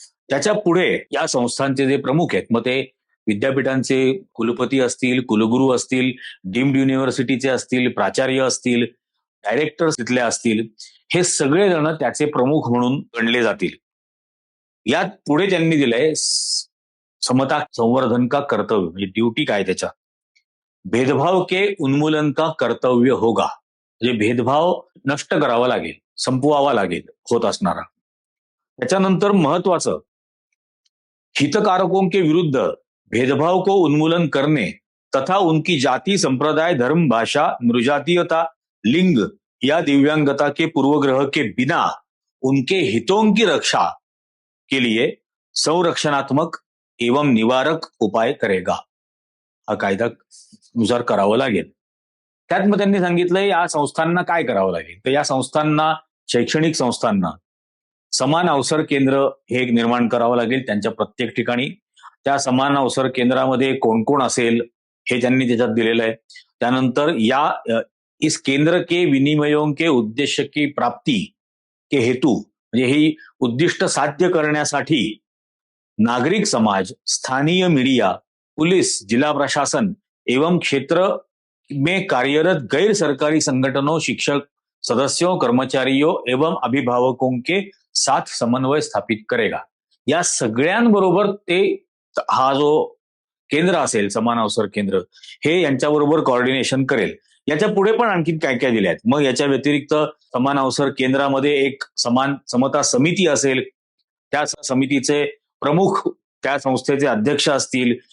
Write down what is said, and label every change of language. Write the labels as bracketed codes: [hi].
[mr] त्याच्या पुढे या संस्थांचे जे प्रमुख आहेत, मग ते विद्यापीठांचे कुलपती असतील, कुलगुरू असतील, डीम्ड युनिव्हर्सिटीचे असतील, प्राचार्य असतील, डायरेक्टर्स तिथले असतील, हे सगळे जण त्याचे प्रमुख म्हणून गणले जातील. यात पुढे त्यांनी दिलंय [hi] समता संवर्धन का कर्तव्य, [mr] म्हणजे ड्युटी काय त्याच्या, [hi] भेदभाव के उन्मूलन का कर्तव्य होगा, [mr] म्हणजे भेदभाव नष्ट करावा लागेल, संपवावा लागेल होत असणारा. त्याच्यानंतर महत्वाचं, [hi] हितकारकों के विरुद्ध भेदभाव को उन्मूलन करने तथा उनकी जाति, संप्रदाय, धर्म, भाषा, नृजातीयता, लिंग या दिव्यांगता के पूर्वग्रह के बिना उनके हितों की रक्षा के लिए संरक्षणात्मक एवं निवारक उपाय करेगा. [mr] हा कायदा नुसार करावं लागेल. त्यात मग त्यांनी सांगितलं या संस्थांना काय करावं लागेल, तर या संस्थांना, शैक्षणिक संस्थांना समान अवसर केंद्र हे एक निर्माण करावं लागेल त्यांच्या प्रत्येक ठिकाणी. त्या समान अवसर केंद्रामध्ये कोण कोण असेल हे त्यांनी त्याच्यात दिलेलं आहे. त्यानंतर [hi] इस केंद्र के विनिमयों के उद्देश्य की प्राप्ति के हेतू, [mr] म्हणजे ही उद्दिष्ट साध्य करण्यासाठी [hi] नागरिक समाज, स्थानीय मीडिया, पुलिस, जिला प्रशासन एवं क्षेत्र में कार्यरत गैर सरकारी संगठनों, शिक्षक सदस्यों, कर्मचारियों एवं अभिभावकों के साथ समन्वय स्थापित करेगा. [mr] या सगळ्यांबरोबर ते हा जो केंद्र असेल, समान अवसर केंद्र, हे यांच्याबरोबर कोऑर्डिनेशन करेल. याच्या पुढे पण आणखी काय काय दिले आहेत. मग याच्या व्यतिरिक्त समान अवसर केंद्रामध्ये एक समता समिती असेल, त्या समितीचे प्रमुख त्या संस्थेचे अध्यक्ष असतील.